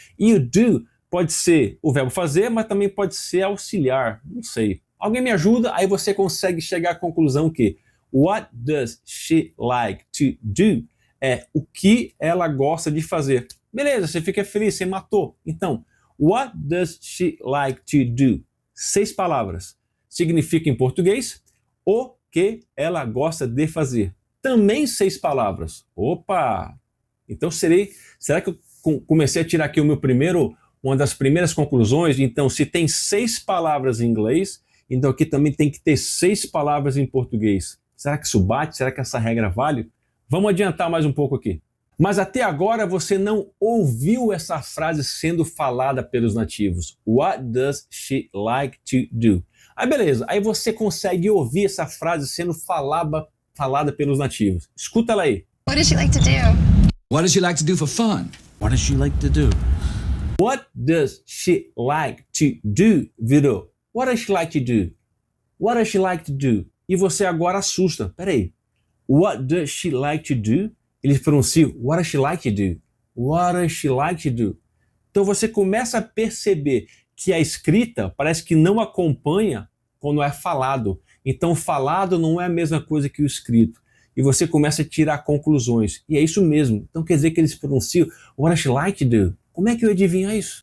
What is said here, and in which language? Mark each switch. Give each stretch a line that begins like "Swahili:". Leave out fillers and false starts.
Portuguese: E o do pode ser o verbo fazer, mas também pode ser auxiliar, não sei. Alguém me ajuda? Aí você consegue chegar à conclusão que
English: what does she like to do
Portuguese: é o que ela gosta de fazer. Beleza, você fica feliz, você matou. Então,
English: what does she like to do?
Portuguese: 6 palavras. Significa em português o que ela gosta de fazer. Também 6 palavras. Opa! Então será que eu comecei a tirar aqui uma das primeiras conclusões? Então, se tem 6 palavras em inglês, então aqui também tem que ter 6 palavras em português. Será que isso bate? Será que essa regra vale? Vamos adiantar mais um pouco aqui. Mas até agora você não ouviu essa frase sendo falada pelos nativos.
English: What does she like to do?
Portuguese: Aí beleza, aí você consegue ouvir essa frase sendo falada pelos nativos. Escuta ela aí.
English: What does she like to do? What does she like to do for fun? What does she like to do? What does she like to do virou what does she like to do? What does she like to do?
Portuguese: E você agora assusta. Peraí.
English: What does she like to do?
Portuguese: Eles pronunciam
English: what does she like to do? What does she like to do?
Portuguese: Então você começa a perceber que a escrita parece que não acompanha quando é falado. Então falado não é a mesma coisa que o escrito. E você começa a tirar conclusões. E é isso mesmo. Então quer dizer que eles pronunciam
English: what does she like to do?
Portuguese: Como é que eu adivinho isso?